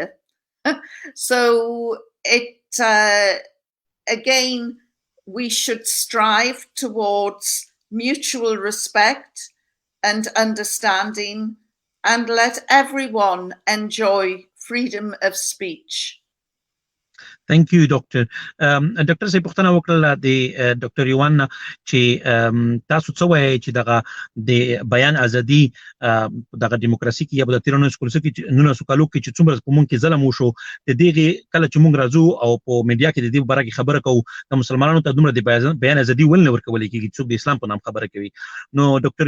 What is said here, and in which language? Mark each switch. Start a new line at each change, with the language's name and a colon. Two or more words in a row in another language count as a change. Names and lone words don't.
English: So it again, we should strive towards mutual respect and understanding and let everyone enjoy freedom of speech. Thank you, Doctor. Doctor say
Pashto: پوښتنه وکړه د ډاکټر یوان چې تاسو څه وایي چې دغه د بیان ازادي دغه دیموکراسي کې یا د 19 کالو کې چې څومره په مونږ کې ظلم وشو د دې کله چې مونږ راځو او په میډیا کې د دې باره کې خبره کوو د مسلمانانو ته دومره د بیان ازادي ولنه ورکول کېږي څوک د اسلام په نام خبره کوي نو ډاکټر